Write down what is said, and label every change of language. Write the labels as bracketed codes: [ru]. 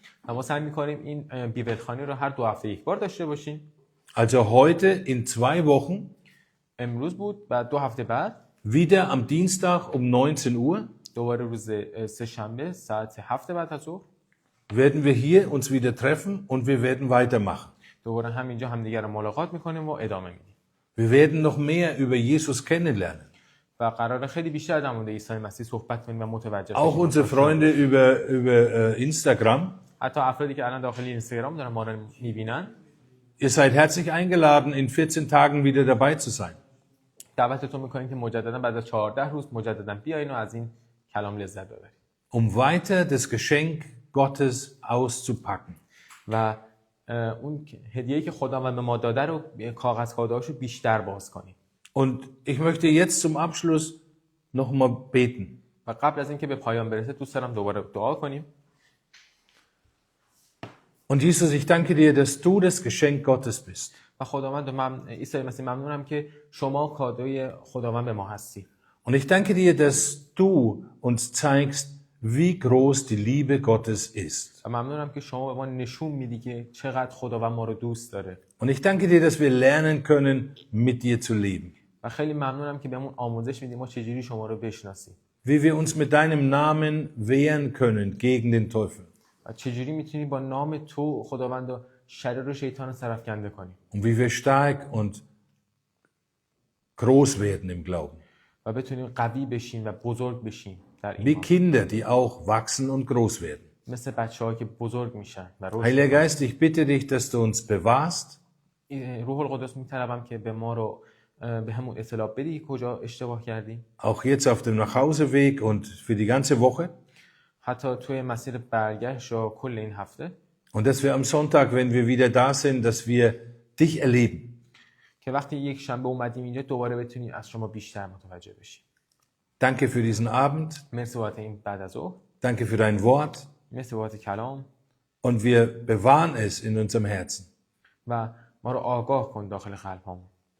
[fa] و ما سعی می‌کنیم این بیبلخوانی رو هر 2 هفته یک بار داشته باشیم [de] Also heute in 2 Wochen, [fa] امروز بود و 2 هفته بعد [de] wieder am Dienstag um 19 Uhr, [fa] دوباره روز سه شنبه ساعت 7 بعد از ظهر [de] werden wir hier uns wieder treffen und wir werden weitermachen. [fa] دوباره همینجا همدیگه رو ملاقات می‌کنیم و ادامه میدیم [de] Wir werden noch mehr über Jesus kennenlernen. [fa] و قراره خیلی بیشتر در مورد عیسی مسیح صحبت کنیم و متوجه [de] Auch [fa] بشیم. [de] unsere Freunde über Instagram. [fa] حتی افرادی که الان داخل اینستاگرام دارن ما رو می‌بینن [de] Ihr seid herzlich eingeladen, in 14 Tagen wieder dabei zu sein. [fa] دعوتتون می‌کنیم که مجددا بعد از 14 روز مجددا بیاین و از این کلام لذت ببرید [de] Weiter das Geschenk Gottes auszupacken. [fa] و اون هدیه‌ای که خدا به ما داده رو کاغذ کاده‌هاشو بیشتر باز کنیم [de] Und ich möchte jetzt zum Abschluss noch mal beten. [fa] و قبل از اینکه به پایان برسه دوست دارم دوباره دعا کنیم [de] Und Jesus, ich danke dir, dass du das Geschenk Gottes bist. [fa] و خداوند من عیسی مسیح ممنونم که شما کادوی خداوند به ما هستی [de] Und ich danke dir, dass du uns zeigst, wie groß die Liebe Gottes ist. [fa] و ممنونم که شما به ما نشون میدی که چقدر خداوند ما رو دوست داره [de] Und ich danke dir, dass wir lernen können, mit dir zu leben. [fa] و خیلی ممنونم که بهمون آموزش میدی ما چجوری شما رو بشناسیم [de] Wie wir uns mit deinem Namen wehren können gegen den Teufel. [fa] و چجوری میتونی با نام تو خداوند و شریر و شیطان رو سرفکنده کنیم [de] Und wie wir stark und groß werden im Glauben. [fa] و بتونیم قوی بشیم و بزرگ بشیم در [de] Wie [fa] ایمان [de] Kinder, die auch wachsen und groß werden. [fa] مثل بچه‌ها که بزرگ میشن و رشد [de] Heiliger Geist, ich bitte dich, dass du uns bewahrst, [fa] روح القدس میطلبم که به ما رو به همون اطلاع بدی کجا اشتباه کردیم [de] auch jetzt auf dem Nachhauseweg und für die ganze Woche. [fa] حتی توی مسیر برگشت یا کل این هفته [de] Und dass wir am Sonntag, wenn wir wieder da sind, dass wir dich erleben. [fa] که وقتی یک شنبه اومدیم اینجا دوباره بتونیم از شما بیشتر متوجه بشیم [de] Danke für diesen Abend. [fa] مرسی بابت این بعد از ظهر [de] Danke für dein Wort. [fa] مرسی بابت کلام [de] Und wir bewahren es in unserem Herzen. [fa] و ما رو آگاه کن داخل قلبمون